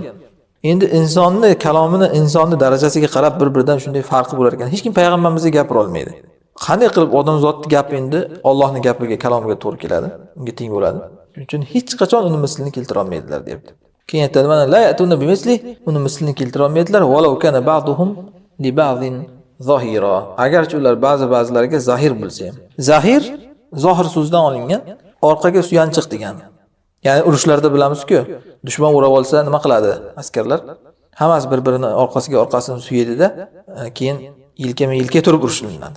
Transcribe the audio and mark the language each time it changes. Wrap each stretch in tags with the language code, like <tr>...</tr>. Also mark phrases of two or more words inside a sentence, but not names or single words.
<uz>Endi insonni kalomini, insonni darajasiga qarab bir-biridan shunday farqi bo'lar ekan. Hech kim payg'ambarimizga gapira olmaydi. Qanday qilib odam zotning gapi endi Allohning gapiga, kalomiga to'g'ri keladi, unga teng bo'ladi. Shuning uchun hech qachon uni mislini keltira olmaydilar, deyapti. Keyin aytadi, mana</uz> <ar>لا يأتون بمثله,</ar> <uz>uni mislini keltira olmaydilar,</uz> <ar>ولو كان بعضهم لبعض ظهيرا.</ar> <uz>Agarchi ular ba'zilariga zahir bo'lsa ham. Zahir zohir so'zdan olingan, orqaga suyanchiq degani. Ya'ni urushlarda bilamiz-ku, dushman o'rab olsa nima qiladi askarlar? Hammasi bir-birini orqasini suyadi-da, keyin yelkama-yelka turib urushlanadi.</uz>